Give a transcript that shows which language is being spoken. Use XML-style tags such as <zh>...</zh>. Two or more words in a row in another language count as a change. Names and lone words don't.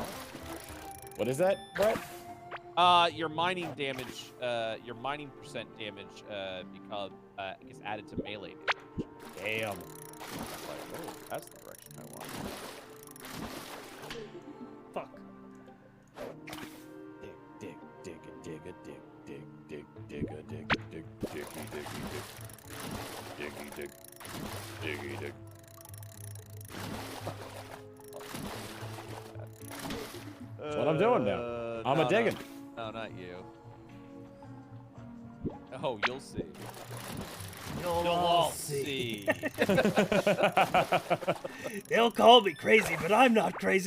<en>What is that, Brett? Your mining damage, your mining percent damage, gets added to melee damage. Damn. Like, oh, that's the direction I want. Fuck. Dig, dig, dig, dig, dig, dig, dig, dig, dig, dig, dig, dig, dig, dig. Diggy dig. Diggy dig. That's what I'm doing now. I'm a digging. No, not you. Oh, you'll see. You'll all see. They'll call me crazy, but I'm not crazy.</en>